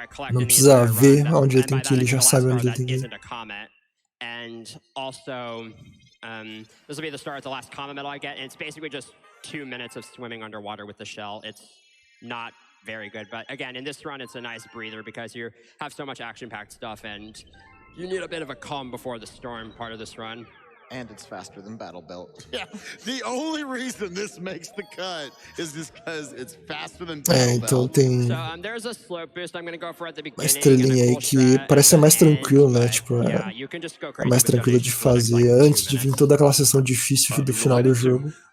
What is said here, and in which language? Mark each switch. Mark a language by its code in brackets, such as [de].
[pt] Não precisa ver onde ele tem que ir, ele já sabe onde ele tem que ir. [en] And also, this will be the start of the last comet medal I get, and it's basically just 2 minutes of swimming underwater with the shell. It's not very good, but again, in this run, it's a nice breather because you have so much action-packed stuff, and you need a bit of a calm before the storm part of this run. And it's faster than Battle Belt. Yeah, the only reason this makes the cut is just because it's faster than Battle Belt. [pt] Então tem [en] there's a slope boost I'm gonna go for at the beginning. [pt] Uma estrelinha aí que parece ser mais tranquilo, né? Tipo, é mais tranquilo de fazer antes de vir toda aquela sessão difícil do final do jogo.